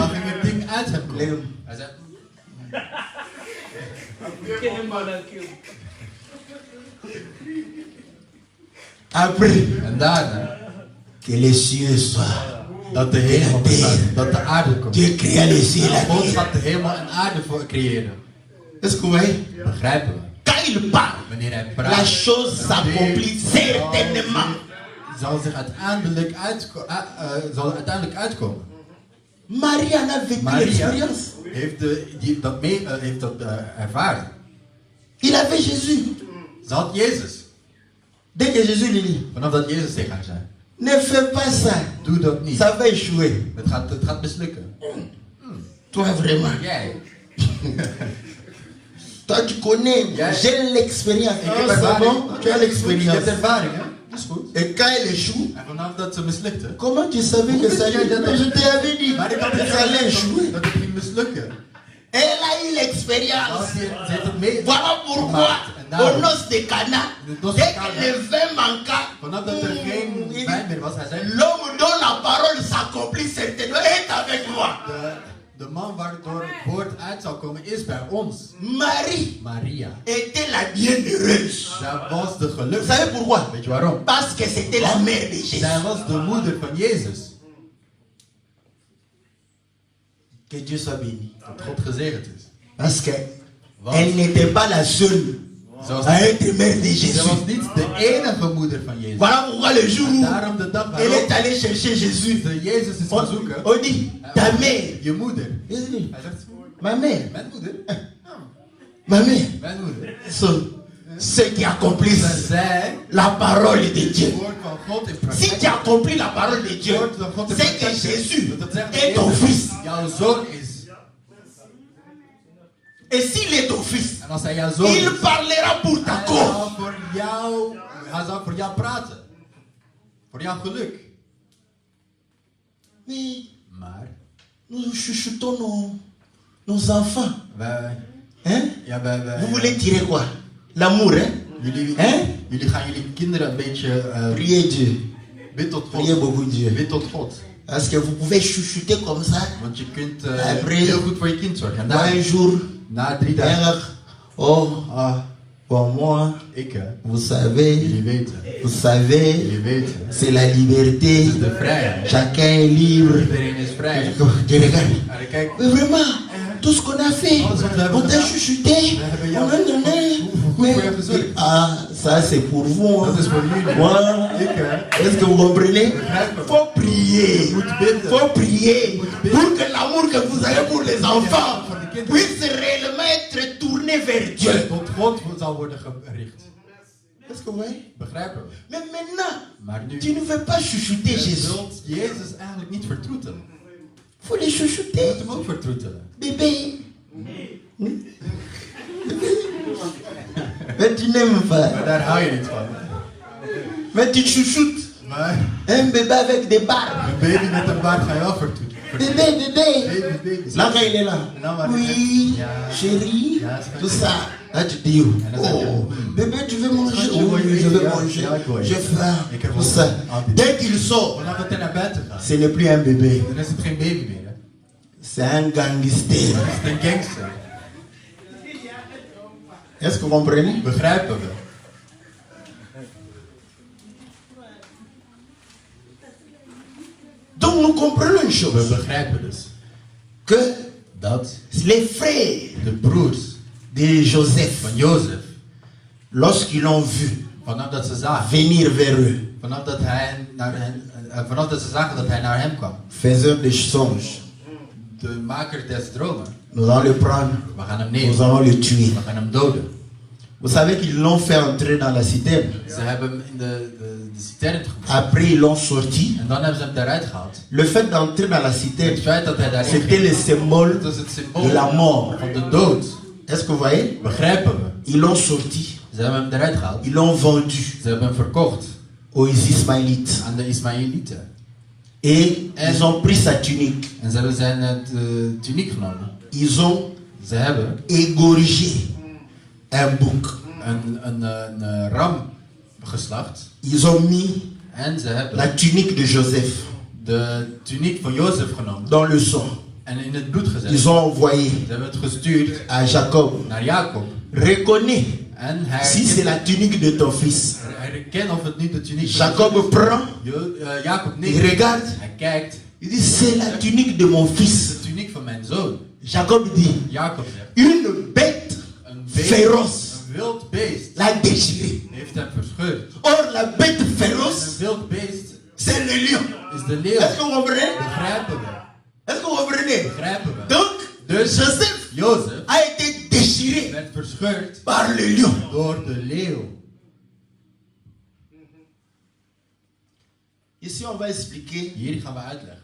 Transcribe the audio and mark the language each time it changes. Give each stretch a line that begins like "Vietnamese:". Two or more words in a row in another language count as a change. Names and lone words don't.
Dutch: dan ging het ding uit hem komen. Hij zei,
French: Après,
Dutch: en daarna,
French: que les cieux soient.
Dutch: dat de hemel bestaat, dat de aarde komt.
French: Dieu créa les cieux et la
Dutch: God
French: terre.
Dutch: gaat de hemel en aarde voor creëren.
French: Est-ce que vous voyez?
Dutch: Begrijpen we?
French: Quand il parle,
Dutch: Wanneer hij
French: la
Dutch: praat,
French: chose s'accomplit certainement.
Dutch: zal zich uiteindelijk, zal uiteindelijk uitkomen.
French: Marie en a vécu
Dutch: Maria
French: l'expérience.
Dutch: heeft dat ervaren.
French: Il avait Jésus.
Dutch: Ze had Jezus.
French: Dès que Jésus lui dit,
Dutch: Vanaf dat Jezus tegen haar zei,
French: ne fais pas ça,
Dutch: doe dat niet.
French: ça va échouer.
Dutch: Het gaat mislukken.
French: Toi vraiment.
Dutch: Jij.
French: Toi tu connais, Yeah. j'ai l'expérience.
Dutch: Ik heb
French: Ah, c'est
Dutch: ervaring.
French: bon, tu as
Dutch: Je hebt
French: l'expérience.
Dutch: ervaring, hè? Dat is goed.
French: Et quand elle échoue,
Dutch: En vanaf dat ze mislukte,
French: comment tu savais que ça allait échouer? Je t'avais dit
Dutch: maar ik had
French: que ça allait échouer.
Dutch: dat het ging mislukken.
French: Elle a eu l'expérience.
Dutch: Ze heeft het mee.
French: Voilà pourquoi, au noces de Cana, dès que le vin manqua,
Dutch: Vanaf dat er geen wijn meer was, hij zei,
French: l'homme dont la parole s'accomplit certainement est avec moi.
Dutch: de man waardoor het woord uit zal komen is bij ons.
French: Marie
Dutch: Maria.
French: était la bienheureuse.
Dutch: Zij was de
French: Vous
Dutch: gelukkige.
French: savez pourquoi?
Dutch: Weet je waarom?
French: Parce que c'était la mère de Jésus.
Dutch: Zij was de moeder van Jezus.
French: Que Dieu soit béni.
Dutch: Dat God gezegend is.
French: Parce qu'elle
Dutch: Want
French: n'était pas la seule
Dutch: ze was,
French: à être mère de
Dutch: ze
French: Jésus.
Dutch: was niet de enige moeder van Jezus.
French: Voilà pourquoi le jour où
Dutch: Daarom de dag
French: elle est
Dutch: waarop
French: allée chercher Jésus,
Dutch: de Jezus is gaan zoeken.
French: on dit, ta mère.
Dutch: Je moeder.
French: Jésus dit,
Dutch: Hij zegt,
French: ma mère,
Dutch: mijn moeder.
French: ma mère,
Dutch: Mijn moeder.
French: sont ceux qui accomplissent
Dutch: Zij
French: la parole de
Dutch: het
French: Dieu.
Dutch: woord van God in
French: Si
Dutch: praktijk.
French: tu accomplis la parole de Dieu,
Dutch: Het woord van God in
French: c'est que
Dutch: praktijk.
French: Jésus
Dutch: Dat zegt
French: est ton
Dutch: Jezus,
French: fils.
Dutch: jouw zoon is.
French: Et s'il est ton fils,
Dutch: En als hij jouw zoon
French: il
Dutch: is,
French: parlera pour ta
Dutch: hij
French: cause.
Dutch: zal voor jou praten. Voor jouw geluk.
French: Mais
Dutch: Maar
French: nous chuchotons nos enfants.
Dutch: wij,
French: Hein?
Dutch: ja,
French: Vous voulez tirer quoi? L'amour, hein?
Dutch: jullie gaan jullie kinderen een beetje
French: Priez Dieu.
Dutch: bid tot
French: Priez
Dutch: God.
French: beaucoup Dieu.
Dutch: Bid tot God.
French: Parce que vous pouvez chuchoter comme ça.
Dutch: Want je kunt
French: Après,
Dutch: heel goed voor je kind zorgen. En
French: Moi, un jour,
Dutch: na 3 dagen.
French: oh, pour moi,
Dutch: Ik,
French: vous savez,
Dutch: jullie weten.
French: vous savez,
Dutch: Jullie weten.
French: c'est la
Dutch: Het
French: liberté.
Dutch: is de vrijheid.
French: Chacun est libre.
Dutch: Iedereen is vrij.
French: Je regarde.
Dutch: En dan kijk,
French: Mais vraiment, tout ce qu'on a fait, on t'a chuchoté, on a donné. Mais, ah, ça c'est pour vous. Hein.
Dutch: dat is voor jullie.
French: Moi,
Dutch: Ik,
French: est-ce que vous comprenez?
Dutch: begrijp me.
French: Faut prier.
Dutch: Moet bidden.
French: Faut prier pour que l'amour que vous avez pour les enfants puisse réellement être tourné vers Dieu.
Dutch: Tot God zal worden gericht.
French: Est-ce que vous voyez?
Dutch: Begrijpen we.
French: Mais maintenant,
Dutch: Maar nu,
French: tu ne veux pas chuchoter
Dutch: je
French: Jésus.
Dutch: zult Jezus eigenlijk niet vertroetelen.
French: Faut les
Dutch: Je moet
French: chuchoter.
Dutch: hem ook vertroetelen.
French: Bébé. Mais tu n'aimes pas.
Dutch: Maar daar hou je niet van.
French: Mais tu chouchoutes
Dutch: Maar
French: un bébé avec des barbes.
Dutch: een baby met een baard ga je wel vertroetelen.
French: Bébé. Là, quand il est là. Oui, chérie, tout ça. Là, tu dis, oh, bébé, tu veux manger? Oui, je veux manger. J'ai faim. Tout ça. Dès qu'il sort, ce n'est plus un bébé. C'est un gangster. Est-ce que vous comprenez?
Dutch: Begrijpen we?
French: Donc nous comprenons une chose.
Dutch: We begrijpen dus
French: Que
Dutch: dat
French: les frères
Dutch: de broers
French: de Joseph,
Dutch: van Jozef,
French: lorsqu'ils l'ont vu
Dutch: vanaf dat ze zagen,
French: venir vers eux,
Dutch: vanaf dat ze zagen dat hij naar hem kwam,
French: faiseur de songes,
Dutch: de maker des dromen,
French: nous allons le prendre,
Dutch: we gaan hem
French: nous
Dutch: nemen,
French: allons le tuer.
Dutch: we gaan hem doden.
French: Vous savez qu'ils l'ont fait entrer dans la citerne.
Dutch: Ze hebben hem in de citern gebracht.
French: Après, ils l'ont sorti.
Dutch: En dan hebben ze hem daaruit gehaald.
French: Le fait d'entrer dans la citerne,
Dutch: Het feit dat hij daarin
French: c'était
Dutch: ging,
French: le symbole
Dutch: dat is het symbool
French: de la mort.
Dutch: van de dood.
French: Est-ce que vous voyez?
Dutch: Begrijpen we?
French: Ils l'ont sorti.
Dutch: Ze hebben hem eruit gehaald.
French: Ils l'ont vendu
Dutch: Ze hebben hem verkocht
French: aux Ismaélites.
Dutch: aan de Ismaëlieten.
French: Et ils ont pris sa tunique.
Dutch: En ze hebben zijn tuniek genomen.
French: Ils ont
Dutch: Ze hebben
French: égorgé un bouc.
Dutch: een ram geslacht.
French: Ils ont mis
Dutch: En ze hebben
French: la tunique de Joseph
Dutch: de tuniek van Jozef genomen.
French: dans le sang.
Dutch: En in het bloed gezet.
French: Ils ont envoyé
Dutch: Ze hebben het gestuurd
French: à Jacob.
Dutch: naar Jacob.
French: Reconnais
Dutch: En
French: si c'est la tunique de ton fils.
Dutch: hij herkent of het niet de tuniek van
French: Jacob prend,
Dutch: Jacob
French: il
Dutch: neemt.
French: regarde,
Dutch: Hij kijkt.
French: il dit c'est la tunique de mon
Dutch: Het
French: fils.
Dutch: is de tuniek van mijn zoon.
French: Jacob dit,
Dutch: Jacob zegt.
French: une bête
Dutch: Een beest,
French: féroce
Dutch: een wild beest
French: l'a déchiré.
Dutch: heeft hem verscheurd.
French: Or la bête
Dutch: Een
French: féroce,
Dutch: wild beest
French: c'est le lion.
Dutch: is de leeuw.
French: Est-ce que vous comprenez?
Dutch: Begrijpen we?
French: Est-ce que vous comprenez?
Dutch: Begrijpen we?
French: Donc,
Dutch: Dus
French: Joseph
Dutch: Jozef
French: a été déchiré
Dutch: werd verscheurd
French: par le lion.
Dutch: door de leeuw.
French: Ici, on va expliquer.
Dutch: Hier gaan we uitleggen.